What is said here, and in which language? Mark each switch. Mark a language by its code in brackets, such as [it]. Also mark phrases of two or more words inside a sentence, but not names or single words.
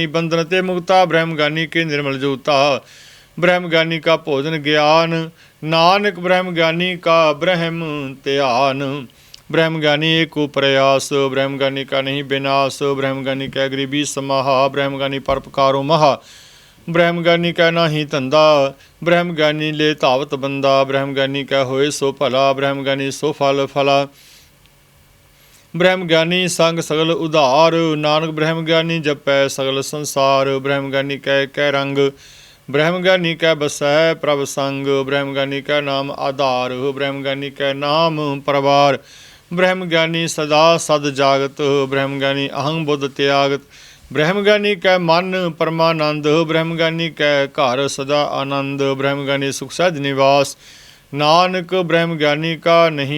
[hi] बंधन ते मुक्ता, ब्रह्म ज्ञानी के निर्मल जोता, ब्रह्म ज्ञानी का भोजन ज्ञान, नानक ब्रह्म ज्ञानी का ब्रह्म ध्यान, ब्रह्म ज्ञानी एक प्रयास, ब्रह्म ज्ञानी का नहीं विनाश, ब्रह्म ज्ञानी का गरीबी समाहा, ब्रह्म ज्ञानी परोपकारो महा, ब्रह्म ज्ञानी का नाही धंधा, ब्रह्म ज्ञानी ले धावत बंदा, ब्रह्म ज्ञानी का होए सो भला, ब्रह्म ज्ञानी सो फल फला, ब्रह्म ज्ञानी संग सगल उधार, नानक ब्रह्म ज्ञानी जपै सगल संसार, ब्रह्म ज्ञानी कै रंग, ब्रह्म ज्ञानी कै बसै प्रभ संग, ब्रह्म ज्ञानी कै नाम आधार, ब्रह्म ज्ञानी कै नाम परवार, ब्रह्म ज्ञानी सदा सद जागत, ब्रह्म ज्ञानी अहं बुद्ध त्यागत, ब्रह्म ज्ञानी कै मन परमानंद, ब्रह्म ज्ञानी कै घर सदा आनंद, ब्रह्म ज्ञानी सुख सहज निवास, नानक ब्रह्म ज्ञानी का नहीं